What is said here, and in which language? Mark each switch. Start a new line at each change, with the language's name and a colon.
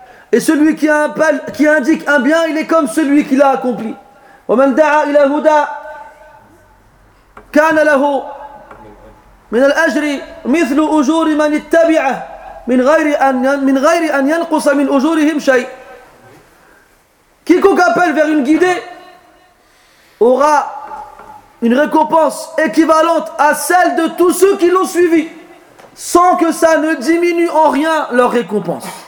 French: Et celui qui indique un bien, il est comme celui qui l'a accompli.
Arabic: ومن دعا الى هدى كان له من الاجر مثل اجور من اتبعه من غير ان ينقص من اجورهم شيء.
French: Quiconque appelle vers une guidée aura une récompense équivalente à celle de tous ceux qui l'ont suivi sans que ça ne diminue en rien leur récompense.